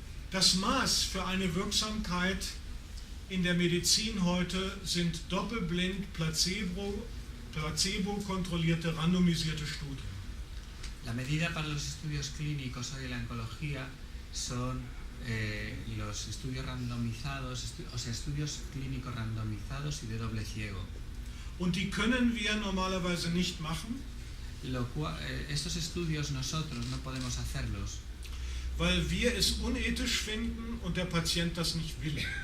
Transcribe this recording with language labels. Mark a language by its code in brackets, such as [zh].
[de] Das Maß für eine Wirksamkeit in der Medizin heute sind doppelblind, placebo-kontrollierte, randomisierte Studien. [es] La medida para los estudios clínicos hoy en la oncología son los estudios randomizados, estudios clínicos randomizados y de doble ciego. [de] Und die können wir normalerweise nicht machen, [es] Estos estudios nosotros no podemos hacerlos [de] weil wir es unethisch finden und der Patient das nicht will.